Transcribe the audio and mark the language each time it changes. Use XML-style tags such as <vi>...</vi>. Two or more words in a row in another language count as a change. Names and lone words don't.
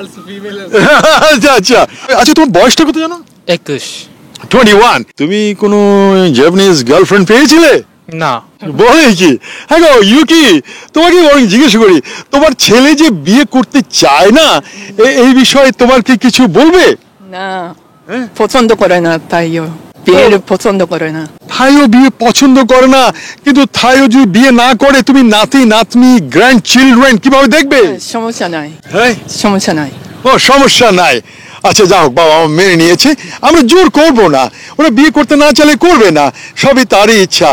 <bn>আচ্ছা আচ্ছা আচ্ছা, তোমার বয়সটা কত জানো? 21। 21। তুমি কোনো জাপানিজ গার্লফ্রেন্ড পেয়েছিলে? না। বলে কি? হ্যাঁ গো ইউকি, তোমাকে বরং জিজ্ঞেস করি, তোমার ছেলে যে বিয়ে করতে চায় না, এই বিষয়ে তোমার কি কিছু বলবে? なポツンとこれな太陽ビエルポツンとこれな থাইও বিয়ে পছন্দ করে না, কিন্তু থাইও যদি বিয়ে না করে, তুমি নাতি নাতনি</bn> <en>grand children</en> <bn>কিভাবে দেখবে? সমস্যা নাই হ্যাঁ, সমস্যা নাই ও সমস্যা নাই। আচ্ছা যা হোক, বাবা আমার মেনে নিয়েছে, আমরা জোর করব না। ওরা বিয়ে করতে না চাইলে করবে না, সবই তারই ইচ্ছা।</bn>